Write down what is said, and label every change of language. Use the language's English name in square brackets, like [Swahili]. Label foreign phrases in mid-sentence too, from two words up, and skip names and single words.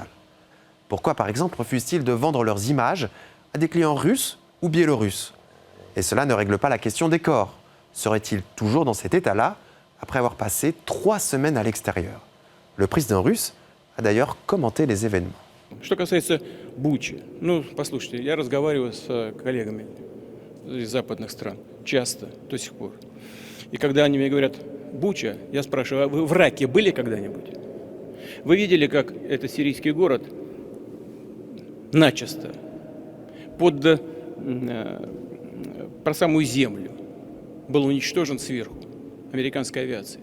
[French] Pourquoi, par exemple, refusent-ils de vendre leurs images à des clients russes ou biélorusses? Et cela ne règle pas la question des corps. Seraient-ils toujours dans cet état-là après avoir passé 3 semaines à l'extérieur? Le président russe a d'ailleurs commenté les événements. [Russian] Что касается Бучи, послушайте, я разговариваю с коллегами из западных стран часто, до сих пор. И когда они мне говорят «Буча», я спрашиваю, а вы в Раке были когда-нибудь? Вы видели, как этот сирийский город начисто про самую землю был уничтожен сверху американской авиацией.